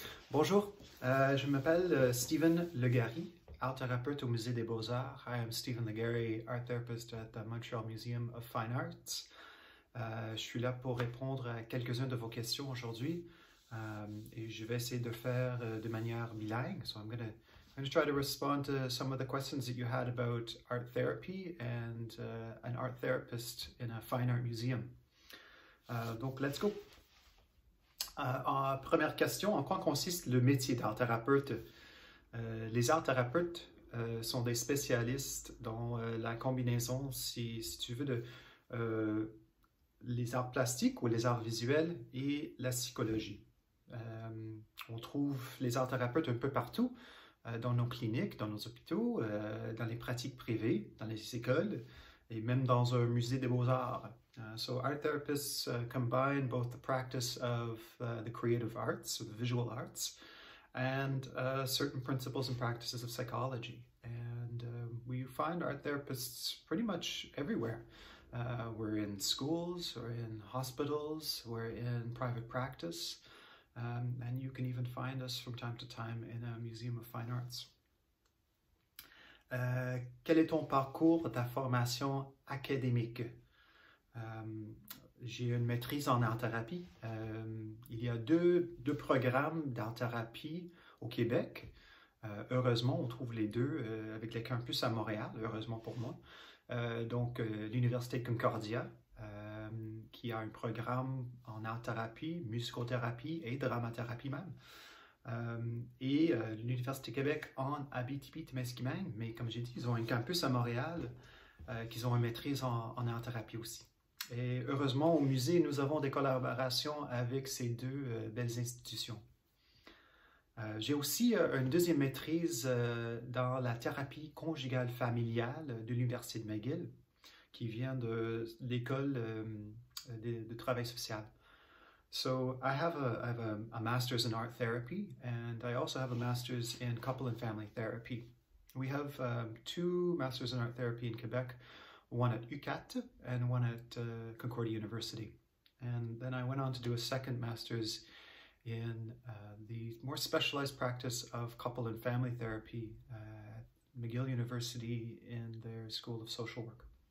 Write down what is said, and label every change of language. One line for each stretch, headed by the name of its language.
French: Bonjour, je m'appelle Stephen Legary, art thérapeute au Musée des Beaux-Arts.
English: I am Stephen Legary, art therapist at the Montreal Museum of Fine Arts.
French: Je suis là pour répondre à quelques-unes de vos questions aujourd'hui et je vais essayer de faire de manière bilingue.
English: So I'm going to try to respond to some of the questions that you had about art therapy and an art therapist in a fine art museum. Donc, let's go.
French: En première question, en quoi consiste le métier d'art thérapeute? Les art thérapeutes sont des spécialistes dans la combinaison, si tu veux, de les arts plastiques ou les arts visuels et la psychologie. On trouve les art thérapeutes un peu partout, dans nos cliniques, dans nos hôpitaux, dans les pratiques privées, dans les écoles et même dans un musée des beaux-arts.
English: So art therapists combine both the practice of the creative arts, or the visual arts, and certain principles and practices of psychology. And we find art therapists pretty much everywhere. We're in schools, we're in hospitals, we're in private practice, and you can even find us from time to time in a museum of fine arts.
French: Quel est ton parcours, ta formation académique? J'ai une maîtrise en art-thérapie. Il y a deux programmes d'art-thérapie au Québec. Heureusement, on trouve les deux avec les campus à Montréal, heureusement pour moi. Donc, l'Université Concordia, qui a un programme en art-thérapie, musicothérapie et dramathérapie même. Et l'Université Québec en Abitibi-Témiscamingue, mais comme j'ai dit, ils ont un campus à Montréal, qu'ils ont une maîtrise en art-thérapie aussi. Et heureusement, au musée, nous avons des collaborations avec ces deux belles institutions. J'ai aussi une deuxième maîtrise dans la thérapie conjugale familiale de l'Université de McGill, qui vient de l'école de travail social.
English: So I have a master's in art therapy, and I also have a master's in couple and family therapy. We have two masters in art therapy in Quebec, one at UQAT and one at Concordia University. And then I went on to do a second master's in the more specialized practice of couple and family therapy at McGill University in their School of Social Work.